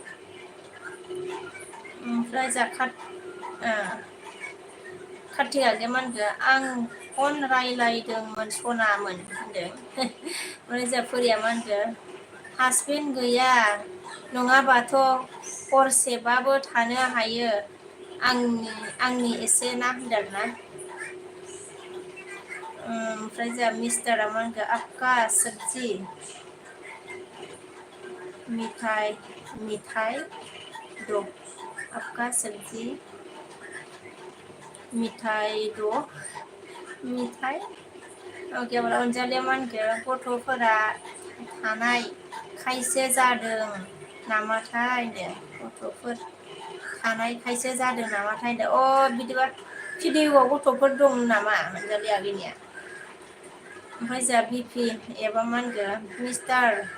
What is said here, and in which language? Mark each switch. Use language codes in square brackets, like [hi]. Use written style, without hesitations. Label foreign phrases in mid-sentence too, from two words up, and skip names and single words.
[brx] ओमफ्राय खाथि आगैया मा होनखो आं फन रायलायदोंमोन सनामोन होनदों ओमफ्राय जाफोरिया मा होनखो हासबेन्ड गैया नङाबाथ' हरसेबाबो थानो हायो आंनि एसे ना होनदों आरोना ओमफ्राय जोंहा मिस्टारा मा होनखो [hi] आपका सब्जी मिठाई दो आपका सब्जी [brx] मिठाई ओके अनजालिया मा होनखो गथ'फोरा थानायखायसो जादों नामाथाय होनदों गथ'फोर थानायखायसो जादों नामाथाय होनदों बिदिबा भिडिअ'आव गथ'फोर दं नामा अनजालि आगैनिया ओमफ्राय जोंहा बिपि एबा मा होनगोन मिस्टार